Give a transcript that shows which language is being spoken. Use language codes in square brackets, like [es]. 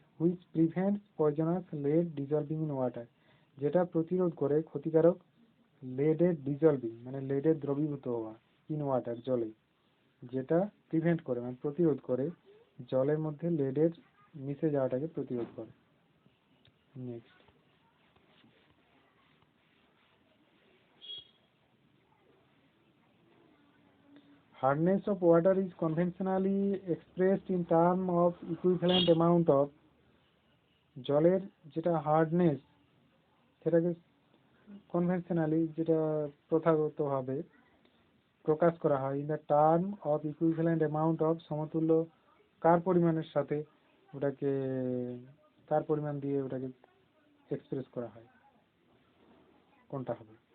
[en] which prevents poisonous lead dissolving in water, [bn] যেটা প্রতিরোধ করে ক্ষতিকারক লেডের ডিজলভিং মানে লেডের দ্রবীভূত হওয়া ইন ওয়াটার জলে, যেটা প্রিভেন্ট করে মানে প্রতিরোধ করে জলের মধ্যে লেডের মিশে যাওয়াটাকে প্রতিরোধ করে। [en] Next, hardness of water is conventionally expressed in term of equivalent amount of। [bn] জলের যেটা হার্ডনেস সেটাকে কনভেনশনালি যেটা প্রথাগতভাবে প্রকাশ করা হয় [en] in the term of equivalent amount of, [bn] সমতুল্য কার পরিমাণের সাথে ওটাকে, কার পরিমাণ দিয়ে ওটাকে এক্সপ্রেস করা হয়, কোনটা হবে?